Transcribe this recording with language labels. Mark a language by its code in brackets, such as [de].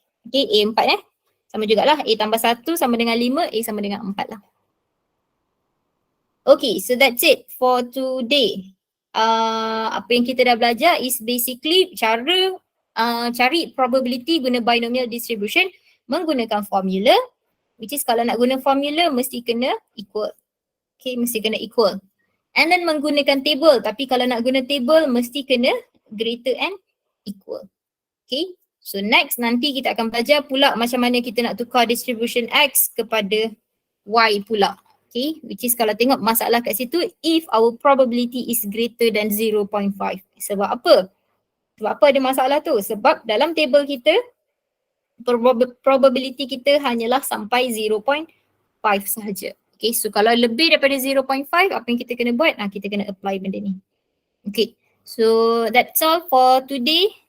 [ms] Okay, A 4 sama jugalah A tambah 1 sama dengan 5, A sama dengan 4 lah. [en] Okay, so that's it for today. [ms] Apa yang kita dah belajar is [en] basically [ms] cara cari probability guna binomial distribution menggunakan formula, which is kalau nak guna formula mesti kena equal. Okay, mesti kena equal. And then menggunakan table, tapi kalau nak guna table mesti kena greater and equal. Okay, so next nanti kita akan belajar pula macam mana kita nak tukar distribution X kepada Y pula. Okay, which is kalau tengok masalah kat situ, [en] if our probability is greater than 0.5. [ms] Sebab apa? Sebab apa ada masalah tu? Sebab dalam table kita, probability kita hanyalah sampai 0.5 sahaja. Okay, so kalau lebih daripada 0.5, apa yang kita kena buat? Kita kena apply benda ni. [en] Okay, so that's all for today.